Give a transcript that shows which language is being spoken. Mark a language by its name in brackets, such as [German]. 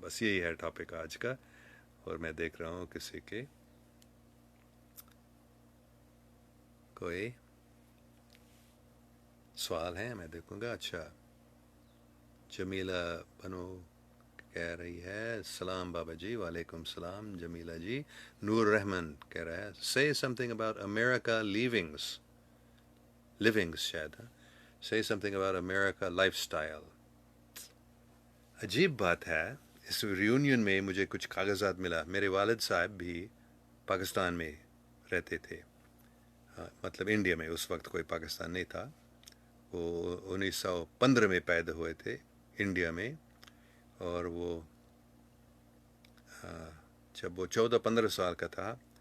[Urdu] بس یہی ہے ٹاپک آج کا. اور میں دیکھ رہا ہوں کسی کے کوئی سوال ہیں، میں دیکھوں گا. اچھا، جمیلہ بنو کہہ رہی ہے السلام بابا جی. وعلیکم السلام جمیلہ جی. نور رحمن کہہ رہا ہے [English] say something about America livings [Urdu] شاید [English] say something about America lifestyle. [Urdu] عجیب بات ہے، اس ریونین میں مجھے کچھ کاغذات ملا. میرے والد صاحب بھی پاکستان میں رہتے تھے، مطلب انڈیا میں، اس وقت کوئی پاکستان نہیں تھا. وہ 1915 میں پیدا ہوئے تھے انڈیا میں، اور وہ جب وہ 14-15 سال کا تھا